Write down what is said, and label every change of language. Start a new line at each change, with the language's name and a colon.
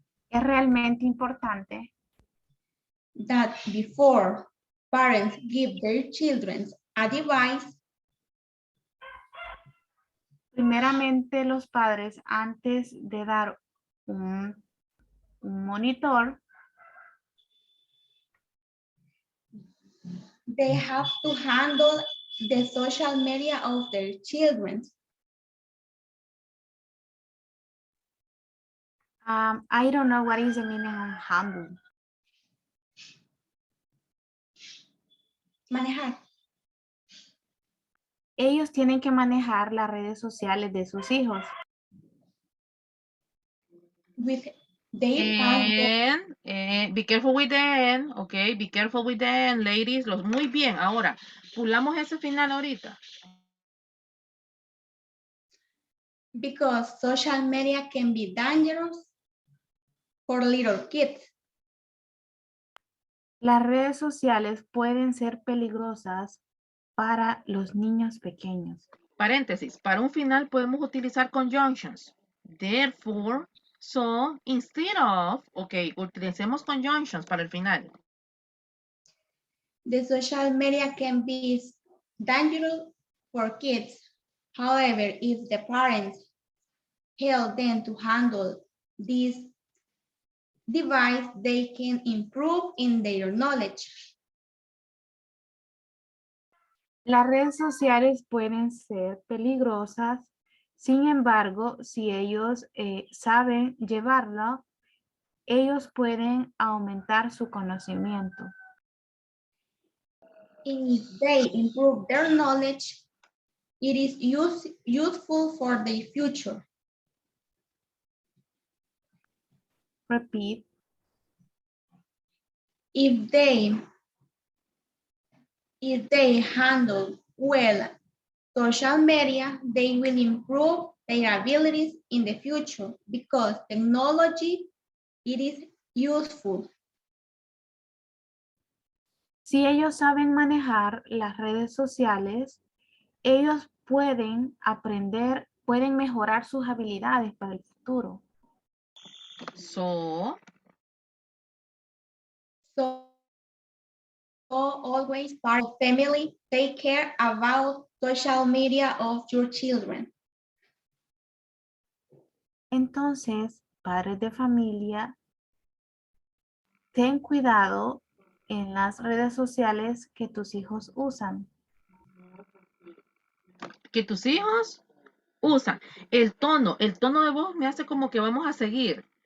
Spanish: Es realmente importante
English: That before parents give their children a device,
Spanish: primeramente los padres antes de dar un monitor,
English: they have to handle the social media of their children. I don't know what is the meaning of handle.
Spanish: Manejar. Ellos tienen que manejar las redes sociales de sus hijos.
English: with their password. And be careful with the N, ok, be careful with the N, ladies.
Spanish: Muy bien, ahora, pulamos ese final ahorita.
English: Because social media can be dangerous for little kids.
Spanish: Las redes sociales pueden ser peligrosas para los niños pequeños. Paréntesis, para un final podemos utilizar conjunctions.
English: Therefore, so, instead of,
Spanish: ok, utilicemos conjunctions para el final.
English: The social media can be dangerous for kids. However, if the parents help them to handle this device, they can improve in their knowledge.
Spanish: Las redes sociales pueden ser peligrosas, sin embargo, si ellos saben llevarlo, ellos pueden aumentar su conocimiento.
English: And if they improve their knowledge, it is useful for their future. Repeat. If they handle well social media, they will improve their abilities in the future because technology, it is useful.
Spanish: Si ellos saben manejar las redes sociales, ellos pueden aprender, pueden mejorar sus habilidades para el futuro.
English: So, Always part of family, take care about social media of your children.
Spanish: Entonces, padres de familia, ten cuidado en las redes sociales que tus hijos usan. que tus hijos usan el tono de voz me hace como que vamos a seguir.